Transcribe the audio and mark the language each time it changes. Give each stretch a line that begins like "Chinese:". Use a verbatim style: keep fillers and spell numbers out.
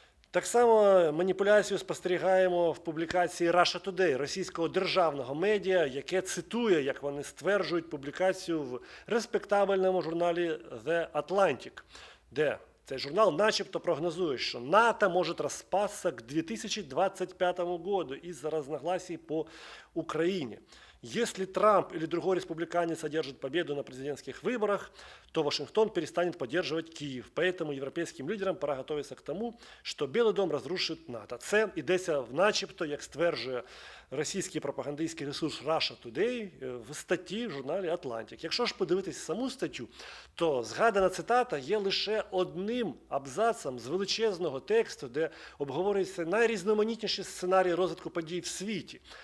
Ukrainian: Так само маніпуляцію спостерігаємо в публікації Russia Today, російського державного медіа, яке цитує, як вони стверджують, публікацію в респектабельному журналі The Atlantic, де цей журнал начебто прогнозує, що НАТО може розпастися
Russian: к две тысячи двадцать пятому году из-за разногласий по Украине. Если Трамп или другой республиканец одержит победу на президентских выборах, то Вашингтон перестанет поддерживать Киев. Поэтому европейским лидерам пора готовиться к тому, что Белый дом разрушит НАТО.
Ukrainian: Це йдеться в начебто, як стверджує російський пропагандистський ресурс Russia Today в статті в журналі «Атлантик». Якщо ж подивитись саму статтю, то згадана цитата є лише одним абзацом з величезного тексту, де обговорюється найрізноманітніші сценарії розвитку подій в світі.